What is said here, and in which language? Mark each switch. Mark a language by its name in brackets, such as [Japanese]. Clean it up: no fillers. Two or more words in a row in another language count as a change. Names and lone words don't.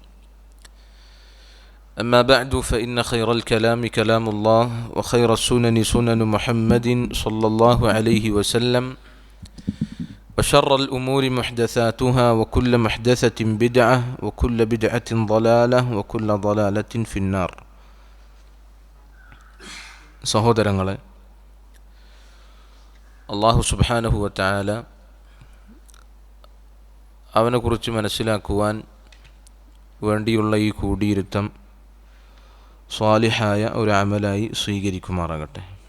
[Arabic] أما بعد، فإن خير الكلام كلام الله، وخير السنن سنن محمد صلى الله عليه وسلم، وشر الأمور محدثاتها، وكل محدثة بدعة، وكل بدعة ضلالة، وكل ضلالة في النار. [Malayalam] സഹോദരങ്ങളെ, [Arabic] الله سبحانه وتعالى [Malayalam] അവനെക്കുറിച്ച് മനസ്സിലാക്കുവാൻ വേണ്ടിയുള്ള ഈ കൂടിയിരുത്തം സ്വാലിഹായ ഒരു അമലായി സ്വീകരിക്കുമാറാകട്ടെ.